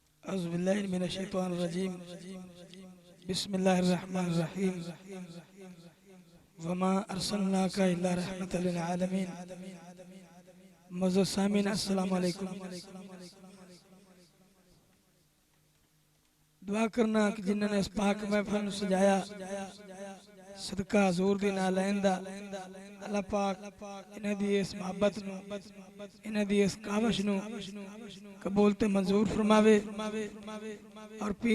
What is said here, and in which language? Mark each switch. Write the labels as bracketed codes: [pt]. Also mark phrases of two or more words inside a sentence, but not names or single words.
[ar] أعوذ بالله من الشيطان الرجيم بسم الله الرحمن الرحيم وما أرسلناك إلا رحمة للعالمين. [ur] موجود سامعین [ar] السلام عليكم. [ur] دعا کرنا کہ جنہوں نے اس پاک محفل کو سجایا [pa] صدقہ حضور دی نال آئندہ اللہ پاک انہاں دی اس محبت نوں انہاں دی اس کاوش نوں قبول تے منظور فرماوے اور پیر